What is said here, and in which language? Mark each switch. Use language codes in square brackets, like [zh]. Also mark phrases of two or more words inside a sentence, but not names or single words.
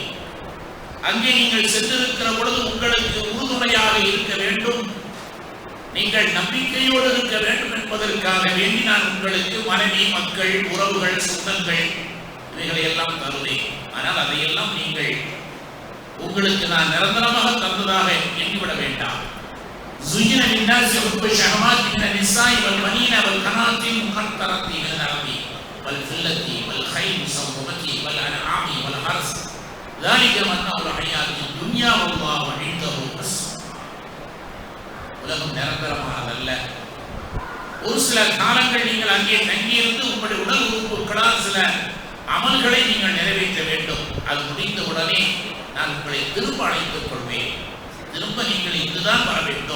[ta] அங்கே நீங்கள் சென்றிருக்கிற பொழுது உங்களுக்கு உறுதுணையாக இருக்க வேண்டும், நீங்கள் நம்பிக்கையோடு இருக்க வேண்டும் என்பதற்காக வேண்டி நான் உங்களுக்கு மனைவி, மக்கள், உறவுகள், சொந்தங்கள் இவைகளை எல்லாம் தருவேன். ஆனால் அதையெல்லாம் நீங்கள் உங்களுக்கு நான் நிரந்தரமாக தந்ததாக எண்ணிவிட வேண்டாம். [ar] زين للناس حب الشهوات من النساء والبنين والقناطير المقنطرة من الذهب والفضة والخيل المسومة والأنعام والحرث ذلك متاع الحياة الدنيا والله عنده حسن. [ta] உலகம் நிரந்தரமானதல்ல. ஒரு சில காலங்கள் நீங்கள் அங்கே தங்கியிருந்து உங்களுடைய உடல் உறுப்புகளால் சில அமல்களை நீங்கள் நிறைவேற்ற வேண்டும். அது முடிந்த உடனே நான் உங்களை திரும்ப அழைத்துக் கொள்வேன். திரும்ப நீங்கள் இங்குதான் வர வேண்டும்.